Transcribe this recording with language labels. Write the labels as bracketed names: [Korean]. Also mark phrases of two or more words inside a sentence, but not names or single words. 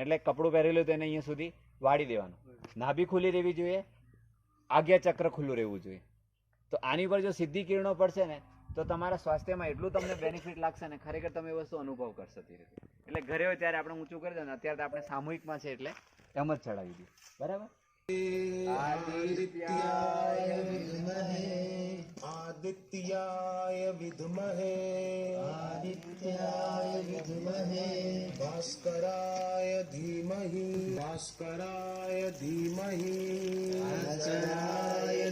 [Gujarati] એટલે કપડું પહેરેલું તો એને અહીંયા સુધી વાળી દેવાનું. નાભી ખુલ્લી રહેવી જોઈએ, આજ્ઞા ચક્ર ખુલ્લું રહેવું જોઈએ. તો આની પર જો સીધી કિરણો પડશે ને તો તમારા સ્વાસ્થ્યમાં એટલું તમને બેનિફિટ લાગશે ને, ખરેખર તમે એ વસ્તુ અનુભવ કરશો ધીરે ધીરે. એટલે ઘરે હોય ત્યારે આપણે ઊંચું કરી દો ને, અત્યારે તો આપણે સામૂહિકમાં છે એટલે એમ જ ચડાવી દઈએ. બરાબર? [Sanskrit] आदित्याय विद्महे आदित्याय विद्महे आदित्याय विद्महे भास्कराय धीमहि भास्कराय धीमहि भास्कराय